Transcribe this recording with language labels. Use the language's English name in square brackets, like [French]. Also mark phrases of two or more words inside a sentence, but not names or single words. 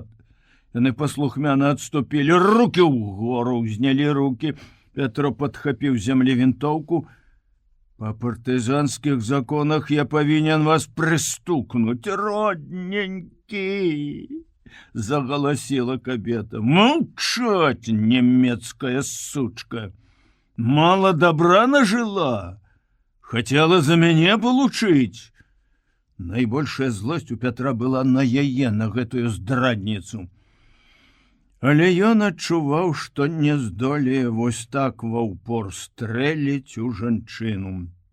[Belarusian] Яны паслухмяна адступілі, рукі ўгору, узнялі рукі. Петро падхапіў з зямлі вінтоўку. «Па партызанскіх законах я павінен вас прыстукнуць, родненькі!» — загаласіла кабета. [Russian] «Молчать, немецкая сучка! Мало добра нажила! Хотела за мяне получить!» [Belarusian] Найбольшая злосць у Пятра была на яе, на гэтую здрадніцу. Але ён адчуваў, што не здолее вось так ва ўпор стрэліць у жанчыну.